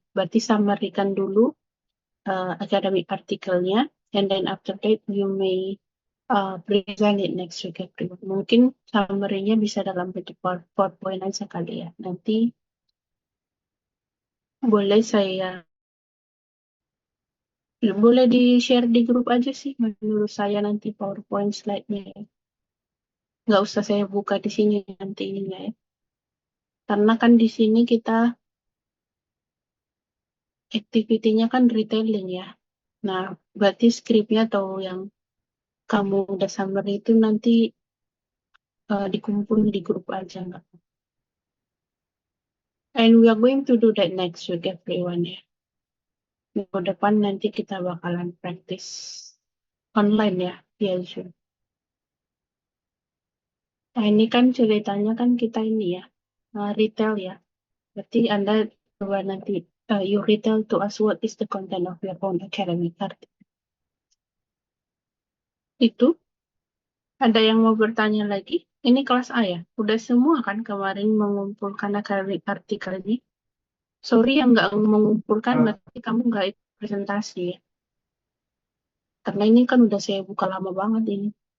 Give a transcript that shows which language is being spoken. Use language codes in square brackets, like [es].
[id] Berarti summary-kan dulu academic artikelnya, [en] and then after that you may present it next week everyone. [id] Mungkin summary-nya bisa dalam bentuk PowerPoint aja kali ya. Nanti boleh saya Boleh di-share di grup aja sih menurut saya nanti PowerPoint slide-nya ya. Nggak usah saya buka di sini nanti ininya ya. Karena kan di sini kita activity-nya kan retailing ya. Nah, berarti skripnya atau yang kamu udah summary itu nanti dikumpul di grup aja nggak? [en] And we are going to do that next week everyone ya. [id] Minggu depan nanti kita bakalan practice online ya, via Zoom. Nah, ini kan ceritanya kan kita ini ya, retail ya. Berarti Anda coba nanti, [en] you retail to us what is the content of your own academic article. [id] Itu, ada yang mau bertanya lagi? Ini kelas A ya? Udah semua kan kemarin mengumpulkan academic artikel ini? Sorry yang nggak mengumpulkan, berarti kamu nggak ikut presentasi ya? Karena ini kan udah saya buka lama banget ini.